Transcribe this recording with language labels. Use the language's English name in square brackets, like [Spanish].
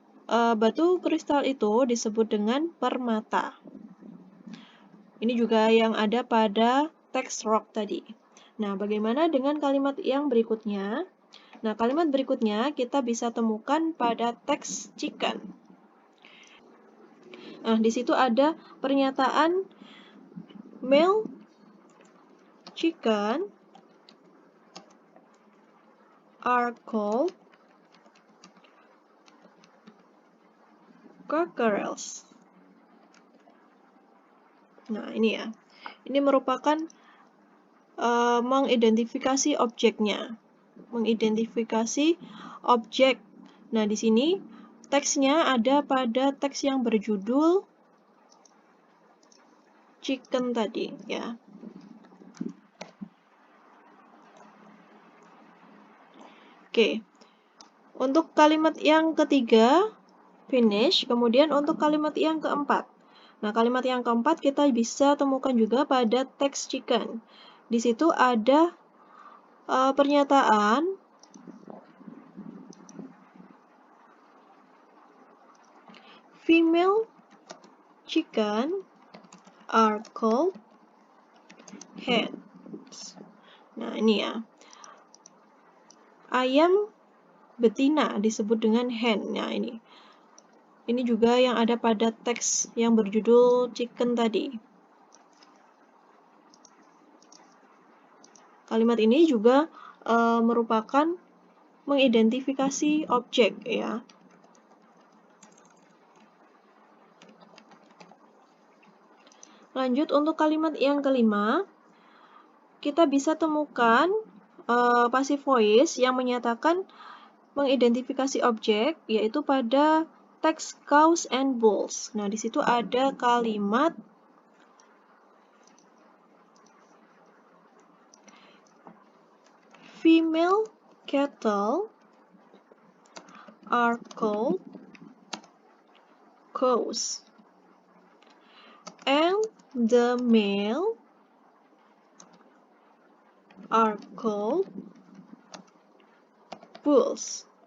[Indonesian] Batu kristal itu disebut dengan permata. Ini juga yang ada pada teks rock tadi. Nah, bagaimana dengan kalimat yang berikutnya? Nah, kalimat berikutnya kita bisa temukan pada teks chicken. Nah, di situ ada pernyataan [English] male chicken are called cockerels. [Indonesian] Nah, ini ya. Ini merupakan mengidentifikasi objeknya. Mengidentifikasi objek. Nah, di sini teksnya ada pada teks yang berjudul chicken tadi, ya. Oke. Untuk kalimat yang ketiga, finish. Kemudian untuk kalimat yang keempat. Nah, kalimat yang keempat kita bisa temukan juga pada teks chicken. Di situ ada pernyataan [English] female chicken are called hens. [Indonesian] Nah, ini ya. Ayam betina disebut dengan hen. Nah, ini. Ini juga yang ada pada teks yang berjudul chicken tadi. Kalimat ini juga merupakan mengidentifikasi objek ya. Lanjut untuk kalimat yang kelima, kita bisa temukan passive voice yang menyatakan mengidentifikasi objek, yaitu pada teks cows and bulls. Nah, di situ ada kalimat [English] female cattle are called cows, and the male are called bulls.